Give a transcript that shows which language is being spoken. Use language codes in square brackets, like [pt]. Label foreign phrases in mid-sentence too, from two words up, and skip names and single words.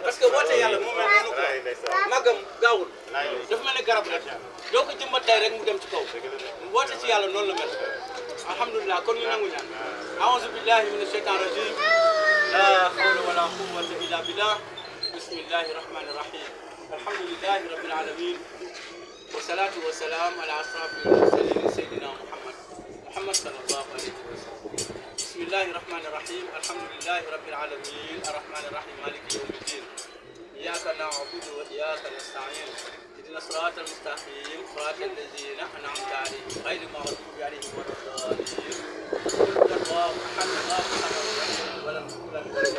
[fr] parce que [wo] woote yàlla moo mel noonu quoi màggam gaawul dafa mel ne garab rek doo ko jëmbat tey rek mu dem ci kaw woote ci yàlla noonu la mel alhamdulilah kon ñu nangu ñaan [ar] أعوذ بالله من الشيطان الرجيم لا حول ولا قوة إلا بالله بسم الله الرحمن الرحيم الحمد لله رب العالمين والصلاة والسلام على أشرف المرسلين سيدنا محمد صلى الله عليه وسلم بسم الله الرحمن الرحيم الحمد لله رب العالمين الرحمن الرحيم مالك يوم الدين إياك نعبد وإياك نستعين اهدنا الصراط المستقيم صراط الذين أنعمت عليهم غير المغضوب عليهم ولا الضالين الله أحد الله الصمد ولم يكن له